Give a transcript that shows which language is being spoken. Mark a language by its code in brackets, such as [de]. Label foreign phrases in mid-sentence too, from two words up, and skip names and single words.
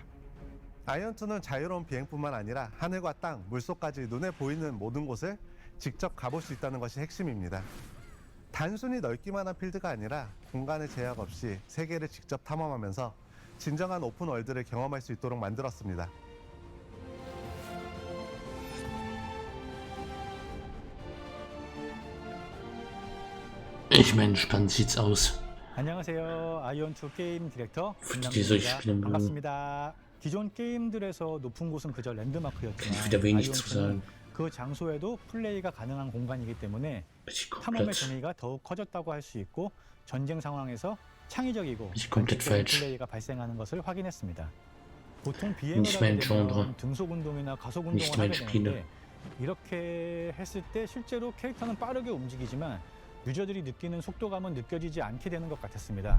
[ko] 아이온2는 자유로운 비행뿐만 아니라 하늘과 땅, 물속까지 눈에 보이는 모든 곳을 직접 가볼 수 있다는 것이 핵심입니다. 단순히 넓기만 한 필드가 아니라 공간의 제약 없이 세계를 직접 탐험하면서 진정한 오픈 월드를 경험할 수 있도록 만들었습니다. [de] Ich meine, spannend sieht's aus. [ko] 안녕하세요. 아이온2 게임 디렉터 [de] diese [ko] 김남준입니다. 반갑습니다. 기존 게임들에서 높은 곳은 그저 랜드마크였지만 [de] wieder wenig zu sagen. [ko] 그 장소에도 플레이가 가능한 공간이기 때문에 탐험의 재미가 더욱 커졌다고 할 수 있고 전쟁 상황에서 창의적이고 플레이가 발생하는 것을 확인했습니다. 보통 비행을 하게 되면 등속 운동이나 가속 운동을 하게 되는데 이렇게 했을 때 실제로 캐릭터는 빠르게 움직이지만 유저들이 느끼는 속도감은 느껴지지 않게 되는 것 같았습니다.